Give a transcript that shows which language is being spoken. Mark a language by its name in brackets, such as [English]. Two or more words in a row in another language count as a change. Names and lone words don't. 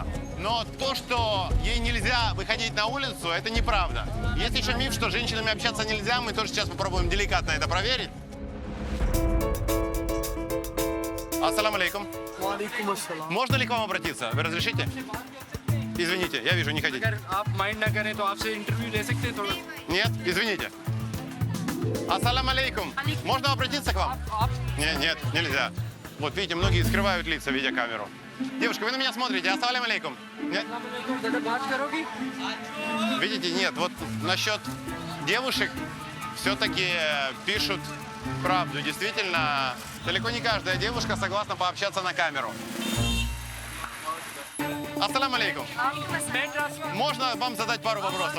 [Russian] Но то, что ей нельзя выходить на улицу, это неправда. Есть еще миф, что с женщинами общаться нельзя. Мы тоже сейчас попробуем деликатно это проверить. [Arabic] السلام عليكم. [Russian] Можно ли к вам обратиться? Вы разрешите? Извините, я вижу, не хотите. [Hindi] अगर आप माइंड ना करें तो आपसे इंटरव्यू ले सकते हैं थोड़ा. [Russian] Нет, извините. [Arabic] السلام عليكم. [Russian] Можно обратиться к вам? Нет, нельзя. Вот видите, многие скрывают лица, видя камеру. Девушка, вы на меня смотрите. [Arabic] السلام عليكم. Нет? [Hindi] ज़्यादा बात करोगी? [Russian] Видите, нет. Вот насчет девушек все-таки пишут правду. Действительно, далеко не каждая девушка согласна пообщаться на камеру. [Arabic] السلام عليكم. [Russian] Можно вам задать пару вопросов?